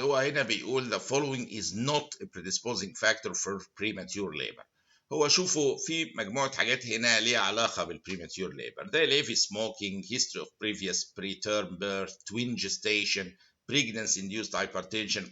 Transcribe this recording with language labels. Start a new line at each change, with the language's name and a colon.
Arabic: هو هنا بيقول
English: the following is not a predisposing factor for premature labor.
Arabic: هو شوفوا في مجموعة حاجات هنا ليها علاقة بالpremature labor.
English: ده heavy smoking, history of previous preterm birth, twin gestation, pregnancy induced hypertension.